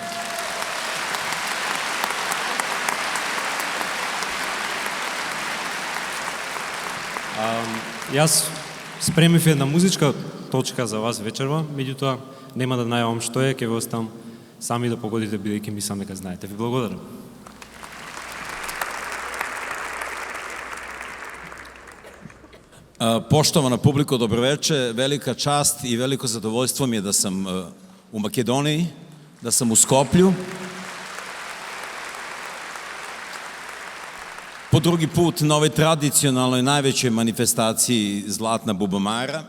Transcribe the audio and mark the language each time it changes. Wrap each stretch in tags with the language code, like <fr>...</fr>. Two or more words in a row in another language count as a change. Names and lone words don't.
<mk>Јас спремив една музичка точка за вас вечерва, меѓутоа нема да најавам што е, ќе ве оставам сами да погодите, бидејќи мислам дека знаете. Ви благодарам.</mk> <sr>Poštovana publiko, dobroveče. Velika čast i veliko zadovoljstvo mi je da sam u Makedoniji, da sam u Skoplju. Po drugi put na ovoj tradicionalnoj najvećoj manifestaciji Zlatna bubamara.</sr>